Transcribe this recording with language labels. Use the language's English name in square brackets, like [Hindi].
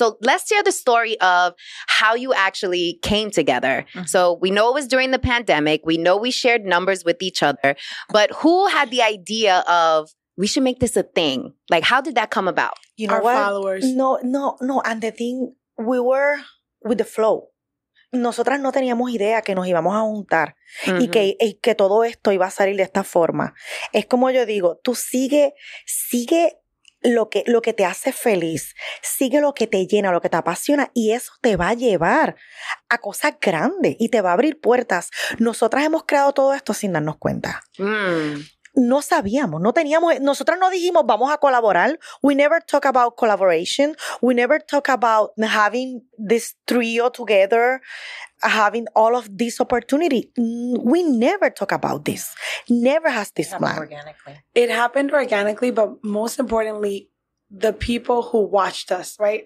[English] So let's share the story of how you actually came together. Mm-hmm. So we know it was during the pandemic. We know we shared numbers with each other, but who had the idea of we should make this a thing? Like, how did that come about? You know Our what? followers. No. And the thing, we were with the flow. [Spanish] Nosotras no teníamos idea que nos íbamos a juntar y que todo esto iba a salir de esta forma. Es como yo digo, tú sigue lo que te hace feliz, sigue lo que te llena, lo que te apasiona y eso te va a llevar a cosas grandes y te va a abrir puertas. Nosotras hemos creado todo esto sin darnos cuenta. no sabíamos, no teníamos, nosotras no dijimos vamos a colaborar. [English] We never talk about collaboration. We never talk about having this trio together, having all of this opportunity. We never talk about this. Never has this plan. Organically. It happened organically, but most importantly, the people who watched us, right?